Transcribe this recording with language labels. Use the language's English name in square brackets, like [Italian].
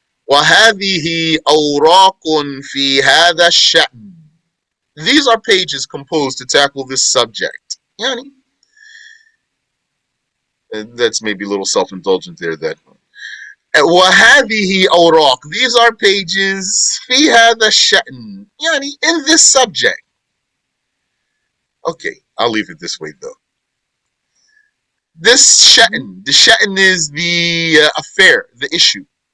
[Arabic] وَهَذِهِ أَوْرَاقٌ فِي هَذَا الشَّأْنِ. [English] These are pages composed to tackle this subject. Yani, that's maybe a little self-indulgent there. That [Arabic] وَهَذِهِ أَوْرَاقٌ. [English] These are pages [Arabic] فِي هَذَا الشَّأْنِ. [English] Yani, in this subject. Okay, I'll leave it this way though. This sha'n, the sha'n is the affair, the issue.